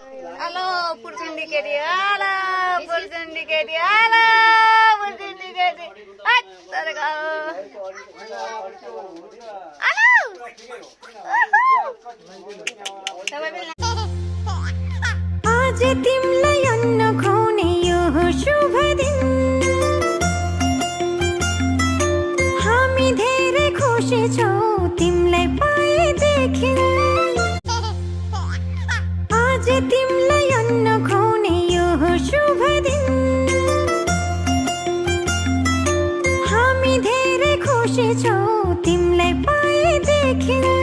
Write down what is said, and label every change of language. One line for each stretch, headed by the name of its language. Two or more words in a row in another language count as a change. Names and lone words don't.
Nepali: Halo, Purjendikedi. Halo, Purjendikedi. Halo, Purjendikedi. Hai, terka. Halo. आज तिमलाई अन्न खुवाउने यो शुभ दिन हामी धेरै खुसी छौं तिमलाई पाएदेखि आज तिमलाई अन्न खुवाउने यो शुभ दिन हामी धेरै खुसी छौं तिमलाई पाएदेखि